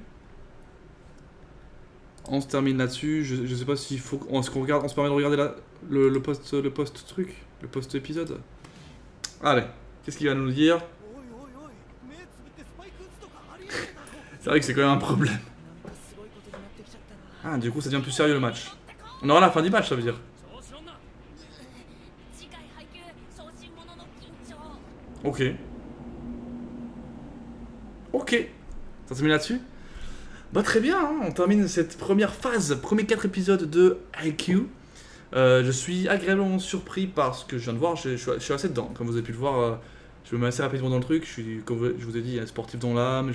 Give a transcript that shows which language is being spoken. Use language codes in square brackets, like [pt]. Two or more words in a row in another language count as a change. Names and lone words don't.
[fr] On se termine là-dessus. Je sais pas s'il faut. On se permet de regarder le post truc, le post épisode. Allez, qu'est-ce qu'il va nous dire? [ja] おいおいおい目つぶってスパイク打つとかありえねえだろ [fr] C'est vrai que c'est quand même un problème. [ja] なんかすごいことになってきちゃったな [fr] Ah, du coup, ça devient plus sérieux le match. On aura la fin du match, ça veut dire. [ja] 調子乗んな。次回配球小心者の緊張 [fr] Ok. Ok. Ça se met là-dessus. Bah très bien, hein, on termine cette première phase, premier 4 épisodes de IQ. Je suis agréablement surpris par ce que je viens de voir. Je suis assez dedans. Comme vous avez pu le voir, je me mets assez rapidement dans le truc. Comme je vous ai dit, il y a un sportif dans l'âme.